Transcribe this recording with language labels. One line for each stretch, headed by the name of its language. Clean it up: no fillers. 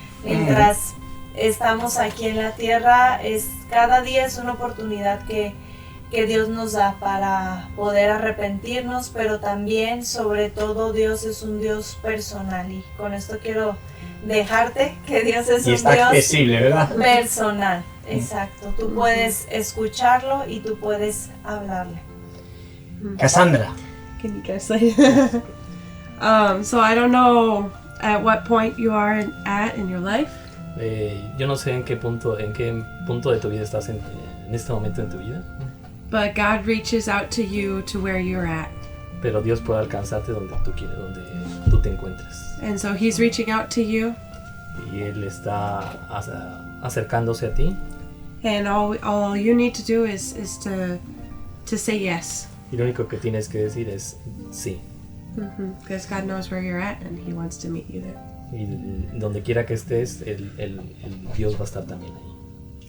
Spanish: Mientras estamos aquí en la tierra, cada día es una oportunidad que Dios nos da para poder arrepentirnos, pero también, sobre todo, Dios es un Dios personal. Y con esto quiero dejarte que Dios es un Dios accesible, ¿verdad? Personal. Exacto. Tú puedes escucharlo y tú puedes hablarle. Cassandra.
English: Can you guys say? So I don't know at what point you are at in your life.
Spanish: Yo no sé en qué punto de tu vida estás en este momento en tu vida.
English: But God reaches out to you to where you're at.
Spanish: Pero Dios puede alcanzarte donde tú quieres, donde tú te encuentres.
English: And so He's reaching out to you.
Spanish: Y Él está acercándose a ti.
English: And all you need to do is to say yes.
Spanish: Y lo único que tienes que decir es sí.
English: Because God knows where you're at and He wants to meet you there.
Spanish: Y donde quiera que estés, el Dios va a estar también ahí.